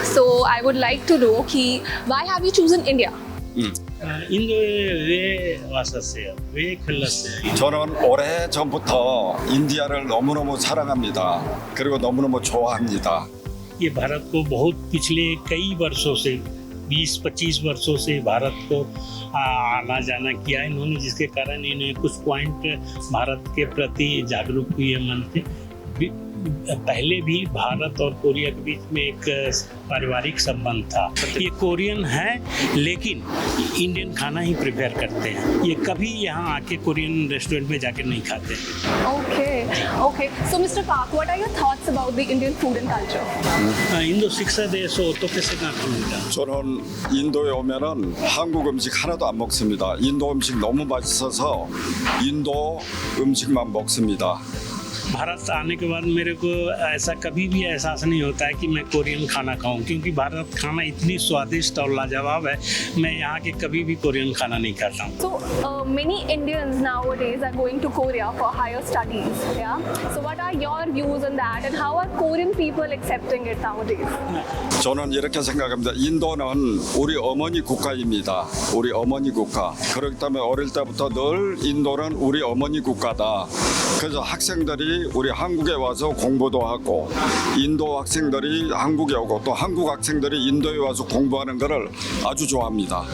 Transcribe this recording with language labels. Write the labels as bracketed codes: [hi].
[en] So I would like to know why have you chosen India? [ko] 인도에 왜 왔었어요? 왜 골랐어요? 저는 오래 전부터 인디아를 너무너무 사랑합니다. 그리고 너무너무 좋아합니다. [hi] ये भारत को बहुत पिछले कई वर्षों से 20-25 वर्षों से भारत को आना जाना किया इन्होंने, जिसके कारण इन्हें कुछ पॉइंट भारत के प्रति जागरूक हुए मन से। पहले भी भारत और कोरिया के बीच में एक पारिवारिक संबंध था। ये कोरियन है लेकिन इंडियन खाना ही प्रिपेयर करते हैं। ये कभी यहाँ आके कोरियन रेस्टोरेंट में जाके नहीं खाते। [en] Okay. So Mr. Park, what are your thoughts about the Indian food and culture? [ko] 인도 식사대에서 어떻게 생각합니다? 저는 인도에 오면은 한국 음식 하나도 안 먹습니다. 인도 음식 너무 맛있어서 인도 음식만 먹습니다. [hi] Bharat आने के बाद मेरे को ऐसा कभी भी एहसास नहीं होता है कि मैं कोरियन खाना खाऊं, क्योंकि भारत खाना इतनी स्वादिष्ट और लाजवाब है। मैं यहाँ के कभी भी कोरियन खाना नहीं खाता हूँ। [en] So many Indians nowadays are going to Korea for higher studies. Yeah. So what are your views on that, and how are Korean people accepting it nowadays? [ko] 저는 이렇게 생각합니다. 인도는 우리 어머니 국가입니다. 우리 어머니 국가. 그렇기 때문에 어릴 때부터 늘 인도는 우리 어머니 국가다. 그래서 학생들이 우리 한국에 와서 공부도 하고 인도 학생들이 한국에 오고 또 한국 학생들이 인도에 와서 공부하는 것을 아주 좋아합니다.